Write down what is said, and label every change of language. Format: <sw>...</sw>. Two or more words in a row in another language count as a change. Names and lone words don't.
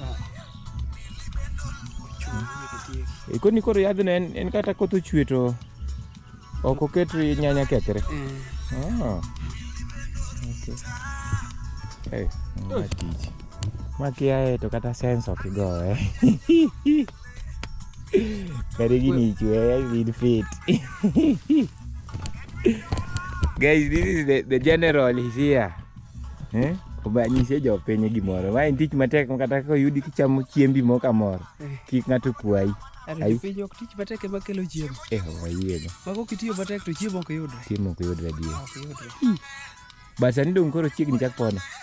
<luo>Koni koro yadhno en kata koth ochwe to ok oket nyanya kethre? Okay. Ma tich. Ma kiaye to kata sense ok igoye. Kare gini chwe,</luo> <en>I need fit. Guys, this is the general is here.</en> <luo>Obanyise jopiny gimoro. Ma en tich matek kata ka oyudi kichamo chiembi moko amoro. Kik ng'ato kwayi. Ai piny ok tich matek ema kelo chiemo. Wayiego. Mago kitiyo matek to chiemo ok yudre. Chiemo ok yudre adier. Ok yudre. Bas sani dong koro chiegni chak pono.</luo>